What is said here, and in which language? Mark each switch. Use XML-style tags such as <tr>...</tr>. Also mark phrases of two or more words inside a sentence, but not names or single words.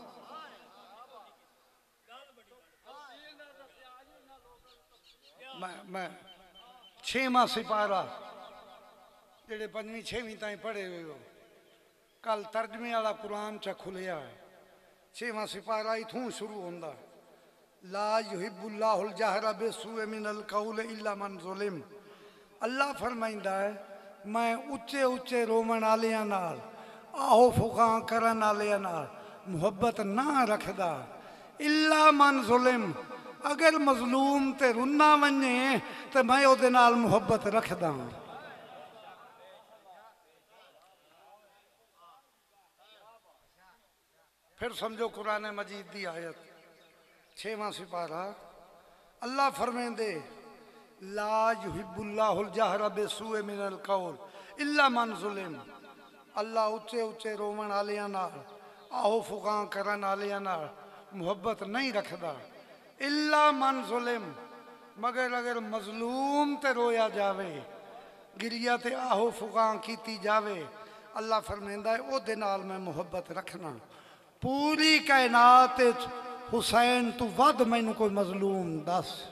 <skr>میں چھواں سپارہ جڑے پنجویں چھویں تائیں پڑھے ہوئے ہو کل ترجمے والا قرآن چا کھلیا ہے چھواں سپارہ اتھوں شروع ہوندا</skr> <ar>لا یحب اللہ الجہر بالسوء من القول الا من ظلم</ar> <skr>اللہ فرمائندا ہے میں اچے اچے رومن والیاں نال آہو فقاں کرن والیاں نال محبت نہ رکھدا</skr> <ar>الا من ظلم</ar> <skr>اگر مظلوم تے رنا ونجے تے میں او دے نال محبت رکھدا ہوں</skr> <ar>پھر سمجھو قرآن مجید دی آیت چھواں سپارہ اللہ فرمیندے لا یحب اللہ الجہر بالسوء من القول الا من ظلم</ar> <skr>اللہ اچے اچے رومن والیاں نال آہو فقاں کرن والیاں نال محبت نہیں رکھدا</skr> <ar>الا من ظلم</ar> <skr>مگر اگر مظلوم تے رویا جاوے گریا تے آہو فقاں کیتی جاوے اللہ فرمیندہ ہے او دے نال میں محبت رکھنا پوری کائنات حسین تو ود مینوں کوئی مظلوم دس</skr>